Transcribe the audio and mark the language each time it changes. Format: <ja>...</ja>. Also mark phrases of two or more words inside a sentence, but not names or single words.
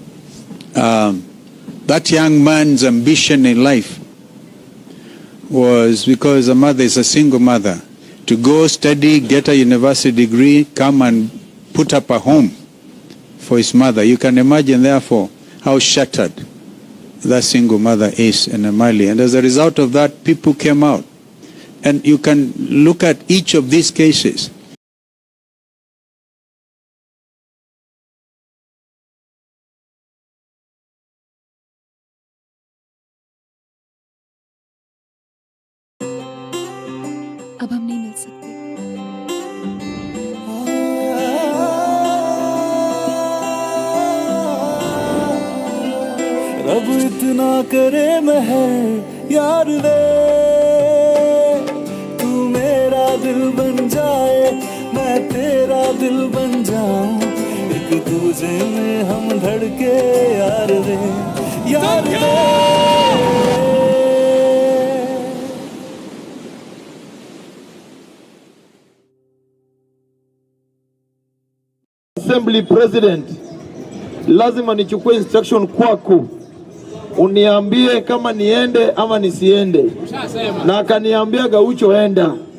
<en>That young man's ambition in life was, because the mother is a single mother, to go study, get a university degree, come and put up a home for his mother. You can imagine, therefore, how shattered that single mother is in Mali. And as a result of that, people came out. And you can look at each of these cases.</en> <hi>अब हम नहीं मिल सकते। रब इतना करे महर यार वे, तू मेरा दिल बन जाए, मैं तेरा दिल बन जाऊं, एक दूजे में हम धड़के यार वे, यार वे।</hi> <sw>Assembly President, lazima nichukue instruction kwako, uniambie kama niende ama nisiende, na akaniambia Gaucho enda,</sw>